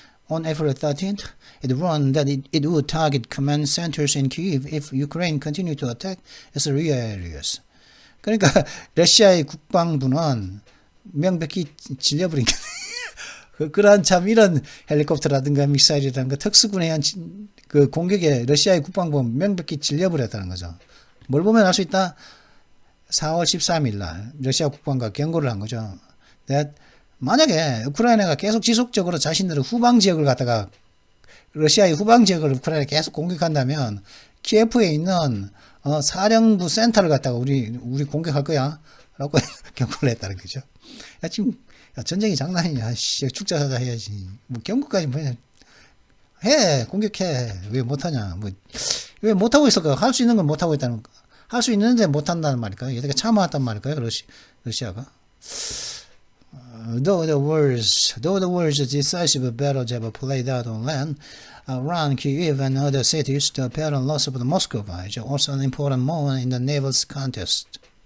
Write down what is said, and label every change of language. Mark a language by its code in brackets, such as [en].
[en] On April 13th, it warned that it would target command centers in Kyiv if Ukraine continued to attack its rear areas. [ko] 그러니까 러시아의 국방부는 명백히 질려버린 그러한 참 이런 헬리콥터라든가 미사일이라든가 특수군에 의한 그 공격에 러시아의 국방부는 명백히 질려버렸다는 거죠. 뭘 보면 알 수 있다? 4월 13일 날 러시아 국방부가 경고를 한 거죠. That 만약에 우크라이나가 계속 지속적으로 자신들의 후방 지역을 갖다가 러시아의 후방 지역을 우크라이나가 계속 공격한다면 키예프에 있는 사령부 센터를 갖다가 우리 공격할 거야 라고 경고를 했다는 거죠. 야, 지금 전쟁이 장난이냐. 축자사자 해야지. 뭐 경고까지 뭐 해. 공격해. 왜 못하냐. 왜 못하고 있을까? 할 수 있는 건 못하고 있다는 거. 할 수 있는데 못한다는 말일까요? 얘가 참아왔단 말일까요? 러시아가. [en] Though the worst decisive battles have played out on land around Kyiv and other cities, the apparent loss of Moscow is also an important moment in the naval contest.